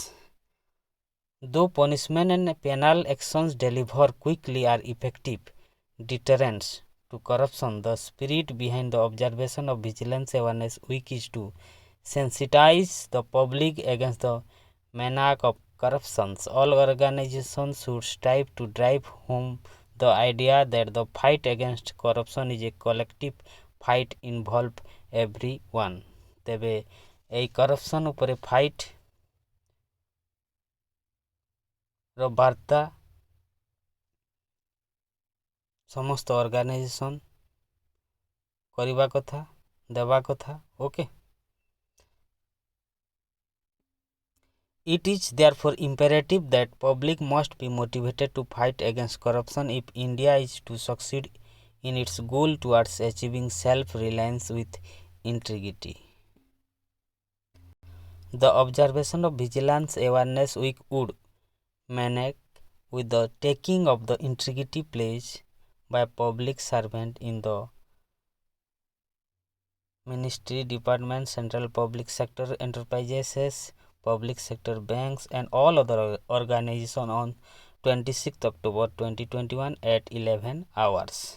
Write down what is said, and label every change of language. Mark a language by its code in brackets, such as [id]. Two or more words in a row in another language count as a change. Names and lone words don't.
[en] Though punishment and penal actions deliver quickly are effective deterrents to corruption, the spirit behind the observation of Vigilance Awareness Week is to sensitize the public against the menace of corruption. All organizations should strive to drive home the idea that the fight against corruption is a collective fight involve everyone. [or] ତେବେ ଏଇ corruption ଉପରେ fight ର ବାର୍ତ୍ତା ସମସ୍ତ ଅର୍ଗାନାଇଜେସନ୍ କରିବା କଥା ଦେବା କଥା ଓକେ [en] It is therefore imperative that public must be motivated to fight against corruption if India is to succeed in its goal towards achieving self-reliance with integrity. The observation of Vigilance Awareness Week would connect with the taking of the integrity pledge by public servant in the ministry, department, central public sector enterprises, public sector banks, and all other organizations on 26th October 2021 at 11 hours.